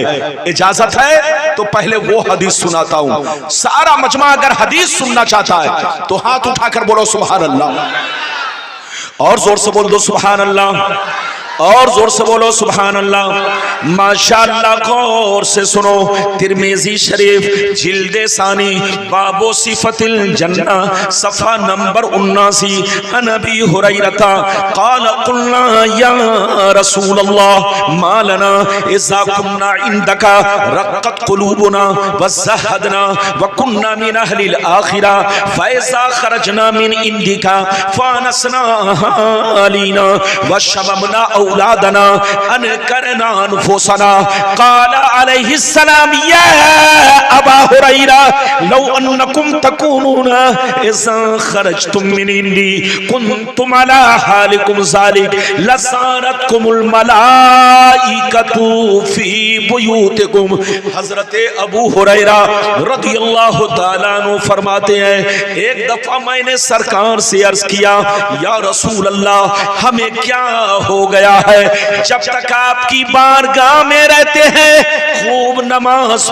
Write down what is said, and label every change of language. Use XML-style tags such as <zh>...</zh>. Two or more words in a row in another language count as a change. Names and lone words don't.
<hi>इजाजत है तो पहले वो हदीस सुनाता हूं। सारा मजमा अगर हदीस सुनना चाहता है तो हाथ उठाकर बोलो</hi> <ar>سبحان الله,</ar> <hi>और जोर से बोल दो</hi> <ar>سبحان الله,</ar> <hi>और जोर से बोलो</hi> <ar>سبحان الله.</ar> <hi>माशाअल्लाह, गौर से सुनो, तिरमिजी शरीफ जिल्दे सानी</hi> <ar>باب صفة الجنة</ar> <hi>सफा नंबर 79,</hi> <ar>عن أبي هريرة قال قلنا يا رسول الله ما لنا إذا كنا عندك رقت قلوبنا وزهدنا وكنا من أهل الآخرة فإذا خرجنا من عندك فآنسنا أهالينا وشممنا أولادنا أنكرنا أنفسنا قال عليه السلام يا أبا هريرة لو أنكم تكونون إذا خرجتم من عندي كنتم على حالكم ذلك لزارتكم الملائكة في بيوتكم.</ar> <hi>हजरत अबू हुरैरा</hi> <ar>رضي الله تعالى عنه</ar> <hi>फरमाते हैं, एक दफा मैंने सरकार से अर्ज किया,</hi> <ar>يا رسول الله</ar> <hi>हमें क्या हो गया है, जब तक आपकी बारगाह में रहते हैं खूब नमाज</hi>